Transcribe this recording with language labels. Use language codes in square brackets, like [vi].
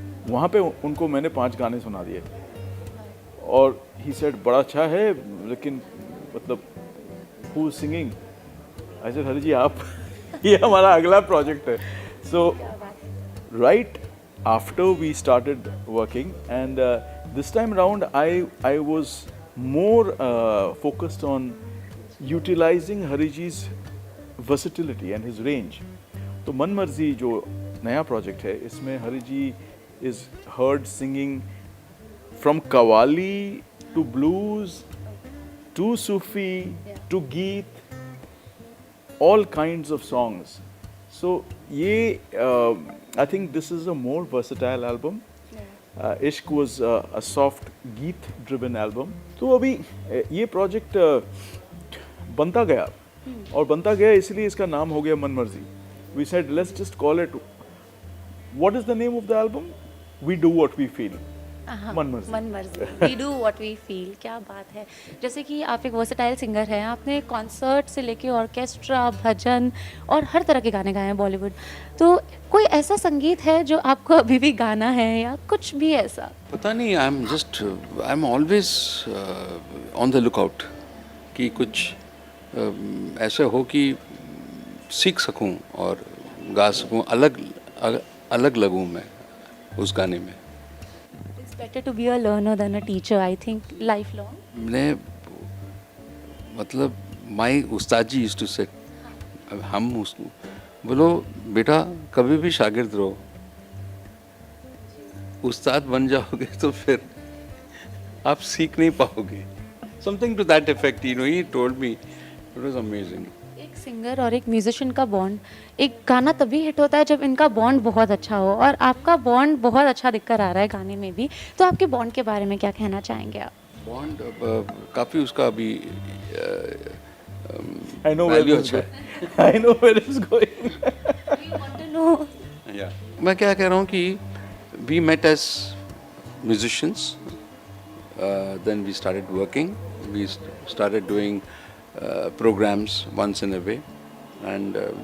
[hi] वहाँ पे उनको मैंने 5 गाने सुना दिए और [en] he said [hi] बड़ा अच्छा है लेकिन मतलब [en] Who is singing. [hi] I said Hari ji आप ये हमारा अगला प्रोजेक्ट है. [en] So right after we started working and this time around I was more focused on utilizing Hariji's versatility and his range. [hi] तो मन मर्जी जो नया प्रोजेक्ट है इसमें हरिजी [en] is heard singing from Qawwali to blues to Sufi to Geet, all kinds of songs. So [hi] ये [en] I think this is a more versatile album. Ishq was a soft geet driven album. [hi] तो अभी ये project बनता गया और बनता गया इसलिए इसका नाम हो गया मन मर्जी. [en] We said let's just call it, what is the name of the album? We do what we feel. मन मर्जी, we do what we feel. [hi] क्या बात है. जैसे कि आप एक वर्सेटाइल सिंगर हैं, आपने कॉन्सर्ट से लेके ऑर्केस्ट्रा, भजन और हर तरह के गाने गाए हैं बॉलीवुड. तो कोई ऐसा संगीत है जो आपको अभी भी गाना है या कुछ भी ऐसा? पता नहीं, [en] I am always on the lookout [hi] कि कुछ ऐसे हो कि सीख सकूं और गा सकूं, अलग लगूं मैं उस गाने में. [en] Better to be a learner than a teacher, I think, lifelong. [hi] मैंने मतलब [en] my [hi] उस्ताद जी [en] used to say, [hi] हम उसको बोलो बेटा कभी भी शागिर्द रहो, उस्ताद बन जाओगे तो फिर आप सीख नहीं पाओगे. [en] Something to that effect, you know, he told me. It was amazing. [hi] एक सिंगर और एक म्यूजिशियन का बॉन्ड, एक गाना तभी हिट होता है जब इनका बॉन्ड बहुत अच्छा हो और आपका बॉन्ड बहुत अच्छा दिखकर आ रहा है गाने में भी. तो आपके बॉन्ड के बारे में क्या कहना चाहेंगे आप? बॉन्ड काफ़ी उसका अभी [en] I know where this is going. I know where it's going. You want to know? Yeah. [hi] मैं क्या कह रहा हूँ कि [en] we met as musicians, then we started working, we started doing programs once in a way, and